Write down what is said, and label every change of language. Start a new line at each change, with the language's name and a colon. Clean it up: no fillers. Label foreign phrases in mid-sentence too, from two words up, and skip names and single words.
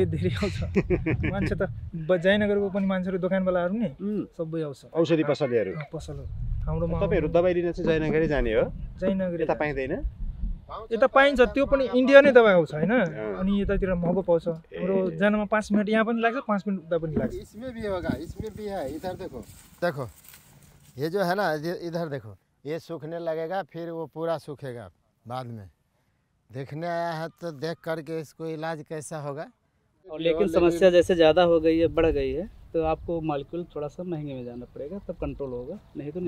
Nepali: धेरै आउँछ मान्छे त जयनगरको पनि मान्छेहरू दोकानवालाहरू नि सबै आउँछ औषधि पसलेहरू हाम्रोमा तपाईँहरू दबाई लिन चाहिँ जयनगरै जाने हो जयनगर यता पाइँदैन यता पाइन्छ त्यो पनि इन्डिया नै दबाई आउँछ होइन अनि यतातिर महँगो पाउँछ हाम्रो जानमा 5 मिनट यहाँ पनि लाग्छ 5 मिनट उता पनि लाग्छ
Hindi: इसमें भी होगा इसमें भी है इधर देखो देखो ये जो है ना इधर देखो ये सूखने लगेगा फिर वो पूरा सूखेगा बाद में देखने आया है तो देख करके इसको इलाज कैसा होगा और लेकिन समस्या जैसे ज़्यादा हो गई है बढ़ गई है तो आपको मालिक्यूल थोड़ा सा महंगे में जाना पड़ेगा तब कंट्रोल होगा नहीं तो